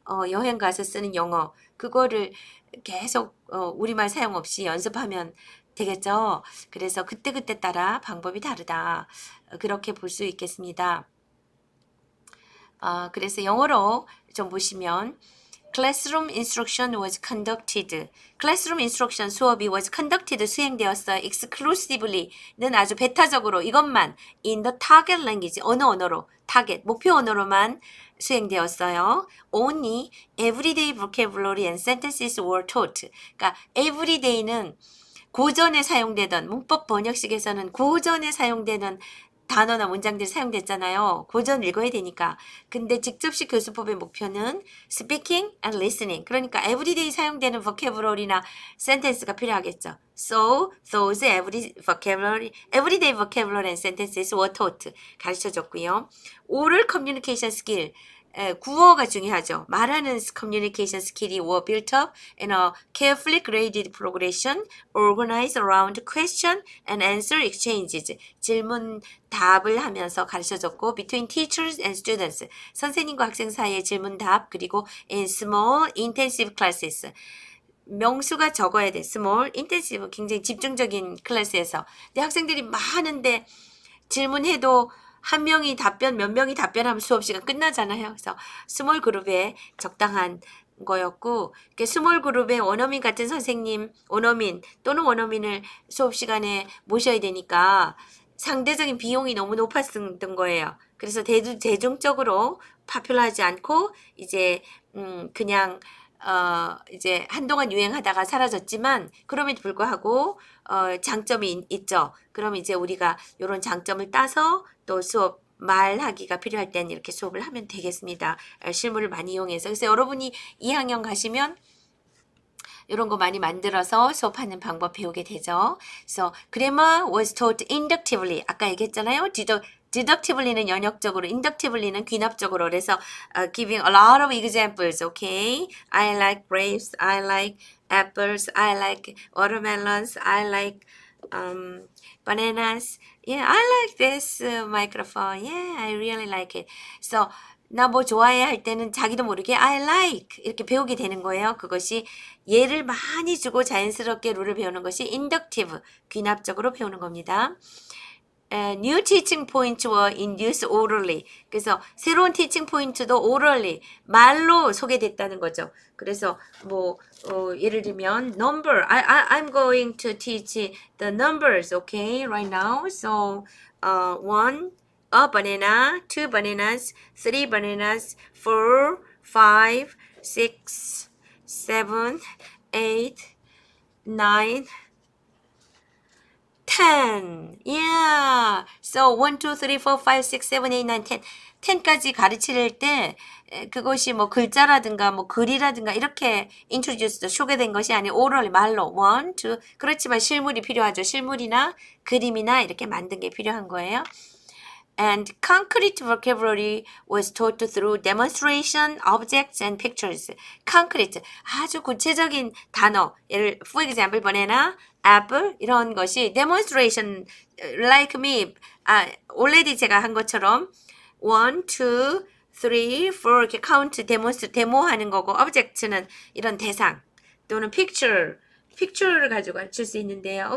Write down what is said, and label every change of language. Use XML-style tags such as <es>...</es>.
<ko>여행 가서 쓰는 영어 그거를 계속 우리말 사용 없이 연습하면 되겠죠. 그래서 그때그때 따라 방법이 다르다. 그렇게 볼 수 있겠습니다. 그래서 영어로 좀 보시면</ko> <en>Classroom instruction was conducted. Classroom instruction</en> <ko>수업이</ko> <en>was conducted</en> <ko>수행되었어요. exclusivelly는 아주 배타적으로 이것만</ko> <en>in the target language</en> <ko>어느 언어로 target 목표 언어로만 수행되었어요.</ko> <en>Only everyday vocabulary and sentences were taught.</en> <ko>그러니까 everyday는 고전에 사용되던 문법 번역식에서는 고전에 사용되는 단어나 문장들이 사용됐잖아요. 고전 읽어야 되니까. 근데 직접식 교수법의 목표는</ko> <en>speaking and listening.</en> <ko>그러니까 everyday 사용되는 vocabulary나 sentence가 필요하겠죠.</ko> <en>So those everyday vocabulary and sentences were taught.</en> <ko>가르쳐줬고요.</ko> <en>oral communication skill.</en> <ko>구어가 중요하죠. 말하는</ko> <en>communication skill이 were built up in a carefully graded progression organized around question and answer exchanges.</en> <ko>질문 답을 하면서 가르쳐줬고</ko> <en>between teachers and students.</en> <ko>선생님과 학생 사이의 질문 답 그리고</ko> <en>in small intensive classes.</en> <ko>명수가 적어야 돼. small intensive 굉장히 집중적인 클래스에서. 근데 학생들이 많은데 질문해도 한 명이 답변, 몇 명이 답변하면 수업 시간 끝나잖아요. 그래서 스몰 그룹에 적당한 거였고, 스몰 그룹에 원어민 같은 선생님, 원어민 또는 원어민을 수업 시간에 모셔야 되니까 상대적인 비용이 너무 높았던 거예요. 그래서 대중적으로 파퓰러하지 않고 이제 그냥 이제 한동안 유행하다가 사라졌지만 그럼에도 불구하고 장점이 있죠. 그럼 이제 우리가 이런 장점을 따서 또 수업 말하기가 필요할 때는 이렇게 수업을 하면 되겠습니다. 실물을 많이 이용해서. 그래서 여러분이 2학년 가시면 이런 거 많이 만들어서 수업하는 방법 배우게 되죠.</ko> <en>그래서 grammar was taught inductively.</en> <ko>아까 얘기했잖아요. deductivelly는 연역적으로, inductivelly는 귀납적으로.</ko> <en>그래서 giving a lot of examples. Okay, I like grapes. I like apples. I like watermelons. I like bananas. Yeah, I like this microphone. Yeah, I really like it.</en> <ko>So 나 뭐 좋아해 할 때는 자기도 모르게</ko> <en>I like</en> <ko>이렇게 배우게 되는 거예요. 그것이 예를 많이 주고 자연스럽게 룰을 배우는 것이 inductive, 귀납적으로 배우는 겁니다.</ko> <en>New teaching points were introduced orally.</en> <ko>그래서 새로운 teaching point도 orally, 말로 소개됐다는 거죠. 그래서 뭐 예를 들면</ko> <en>number, I'm going to teach the numbers, okay, right now. So, one, a banana, two bananas, three bananas, 4, 5, 6, 7, 8, 9, 10. Yeah. So 1, 2, 3, 4, 5, 6, 7, 8, 9, 10.</en> <ko>10까지 가르칠 때 그것이 뭐 글자라든가 뭐 글이라든가 이렇게 introduced 소개된 것이 아니고 오럴 말로 1, 2 그렇지만 실물이 필요하죠. 실물이나 그림이나 이렇게 만든 게 필요한 거예요.</ko> <en>And concrete vocabulary was taught through demonstration, objects, and pictures.</en> <ko>concrete, 아주 구체적인 단어, 예를 for example, banana, apple 이런 것이 demonstration,</ko> <en>like me, already</en> <ko>제가 한 것처럼 1, 2, 3, 4 이렇게 count, 데모하는 거고 object는 이런 대상 또는 picture를 가지고 가르칠 수 있는데요.</ko>